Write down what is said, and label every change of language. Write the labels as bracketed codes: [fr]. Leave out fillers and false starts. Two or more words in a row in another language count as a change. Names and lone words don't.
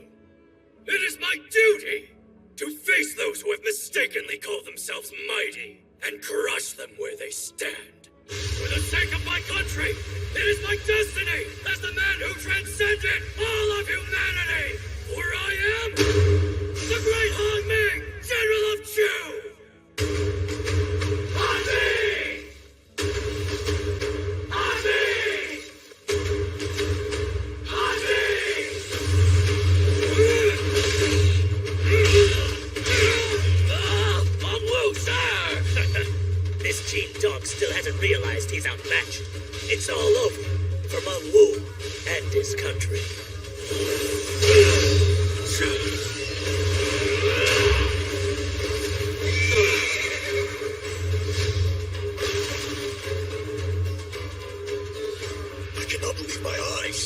[en] It is my duty to face those who have mistakenly called themselves mighty and crush them where they stand. For the sake of my country, it is my destiny as the man who transcended all of humanity. For I am the great Han Ming, General of Chu! Han Ming! Han Ming! Han Ming! Long Wu, sir! This Gene dog still hasn't realized he's outmatched. It's all over for Meng Wu and his country. I cannot believe my eyes.